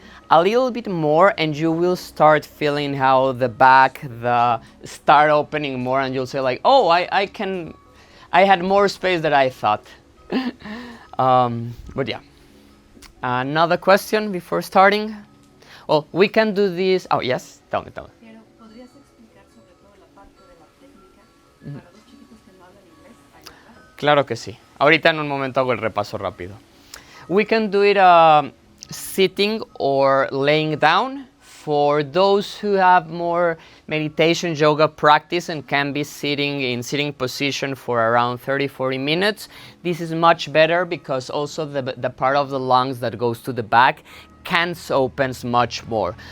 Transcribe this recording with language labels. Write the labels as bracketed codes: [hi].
[en] A little bit more, and you will start feeling how the back, start opening more, and you'll say like, oh, I had more space than I thought. But yeah. Another question before starting? Well, we can do this. Oh, yes, tell me. [es] Pero, ¿podrías explicar sobre todo la parte de la técnica para los chiquitos que no hablan inglés? Ayuda. Claro que sí. Ahorita en un momento hago el repaso rápido. [en] We can do it sitting or laying down. For those who have more meditation yoga practice and can be sitting in sitting position for around 30-40 minutes, this is much better because also the part of the lungs that goes to the back opens much more.